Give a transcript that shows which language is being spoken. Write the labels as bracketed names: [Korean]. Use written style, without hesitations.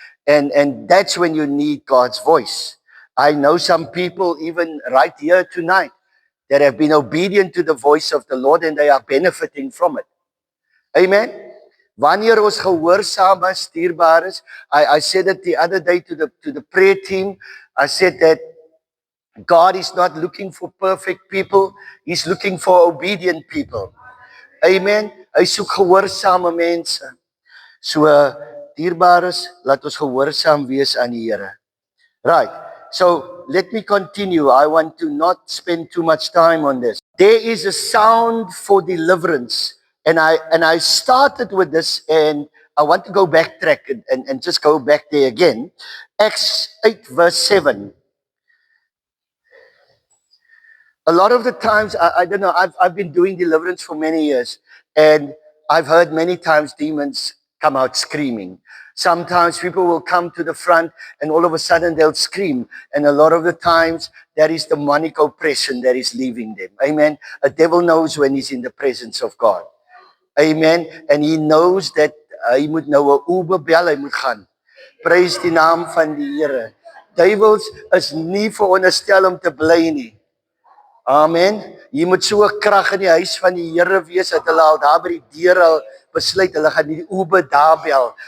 [English] And that's when you need God's voice. I know some people, even right here tonight, that have been obedient to the voice of the Lord and they are benefiting from it. Amen. [Afrikaans] Wanneer ons gehoorsaam is, dierbaar is. [English] I said it the other day to the prayer team. I said that God is not looking for perfect people. He's looking for obedient people. [Afrikaans] Amen. Hy soek gehoorsame mense. So dierbaar is, laat ons gehoorsaam wees aan die Here. [English] Right. So let me continue. I want to not spend too much time on this. There is a sound for deliverance. And I started with this and I want to go backtrack and just go back there again. Acts 8 verse 7. A lot of the times, I don't know, I've been doing deliverance for many years and I've heard many times demons come out screaming. Sometimes people will come to the front and all of a sudden they'll scream. And a lot of the times that is demonic oppression that is leaving them. Amen. A devil knows when he's in the presence of God. [Afrikaans] Amen. [English] And he knows that [Afrikaans] hy moet nou 'n Uber bel, hy moet gaan. Prys die naam van die Here. Duivels is nie veronderstel om te bly nie. Amen. Jy moet so 'n krag in die huis van die Here wees dat hulle al daar by die deur al besluit hulle gaan die Uber daar bel.